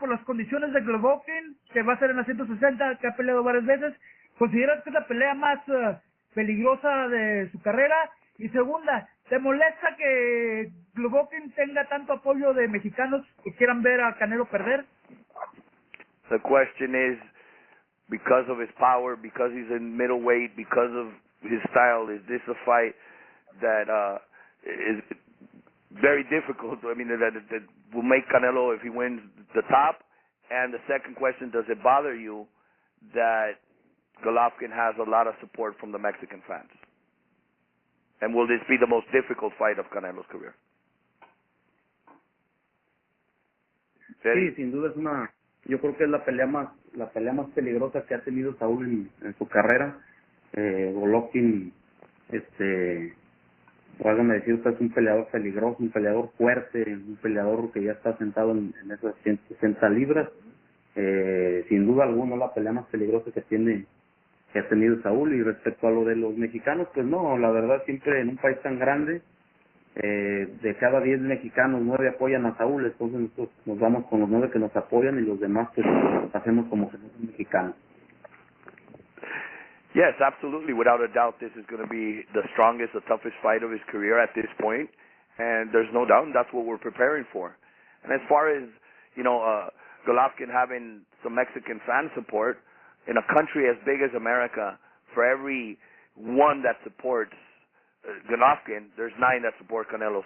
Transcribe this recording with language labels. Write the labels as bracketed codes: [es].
[es] Por las condiciones de Golovkin, que va a ser en la 160, que ha peleado varias veces? ¿Consideras que es la pelea más peligrosa de su carrera? Y segunda, ¿te molesta que Golovkin tenga tanto apoyo de mexicanos que quieran ver a Canelo perder? [en] The question is, because of his power, because he's in middleweight, because of his style, is this a fight that is very difficult? I mean, that will make Canelo, if he wins, the top? And the second question, does it bother you that Golovkin has a lot of support from the Mexican fans? And will this be the most difficult fight of Canelo's career? [es] Sí, sin duda yo creo que es la pelea más peligrosa que ha tenido Saúl en su carrera. Golovkin, válgame decir, usted es un peleador peligroso, un peleador fuerte, un peleador que ya está sentado en esas 160 libras. Sin duda alguna la pelea más peligrosa que ha tenido Saúl. Y respecto a lo de los mexicanos, pues no, la verdad siempre en un país tan grande, de cada 10 mexicanos, 9 apoyan a Saúl, entonces nosotros nos vamos con los 9 que nos apoyan y los demás pues hacemos como que somos mexicanos. [en] Yes, absolutely. Without a doubt, this is going to be the strongest, the toughest fight of his career at this point, and there's no doubt that's what we're preparing for. And as far as, Golovkin having some Mexican fan support, in a country as big as America, for every one that supports Golovkin, there's 9 that support Canelo.